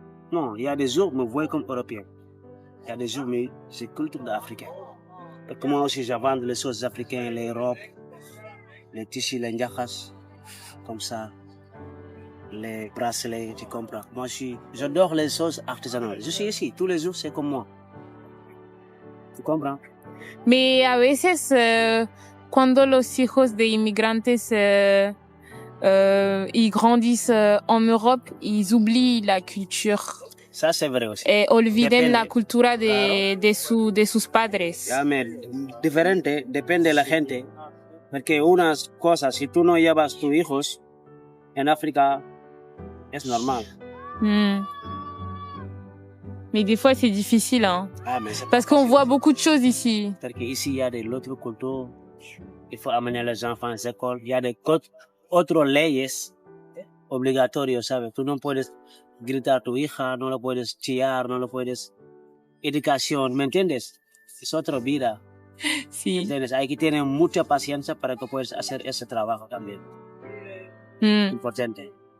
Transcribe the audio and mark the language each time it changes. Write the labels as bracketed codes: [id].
[fr] Non, il y a des jours, me voient comme européen. Il y a des jours, mais c'est culture d'Africain. Parce que moi aussi, je vends les choses africaines, les robes, les tissus, les njakas, comme ça, les bracelets, tu comprends. Moi, j'adore les choses artisanales. Je suis ici, tous les jours, c'est comme moi. Tu comprends? Mais [es] a veces, cuando los hijos de inmigrantes [fr] ils grandissent en Europe, ils oublient la culture. Ça, c'est vrai aussi. [es] Et olviden Depende. la cultura de sus padres. Ya, diferente, depende de la gente. Porque unas cosas, si tú no llevas tus hijos en África, es normal. [fr] Mais des fois, c'est difficile, hein. Ah, mais c'est Parce qu'on voit beaucoup de choses ici. Parce qu'ici, il y a de l'autre culture. Il faut amener les enfants à l'école. Il y a des [es] otras leyes obligatorias, ¿sabes? Tú no puedes gritar a tu hija, no lo puedes chillar, no lo puedes... Educación, ¿me entiendes? Es otra vida. Sí. ¿Entiendes? Hay que tener mucha paciencia para que puedas hacer ese trabajo también. Importante.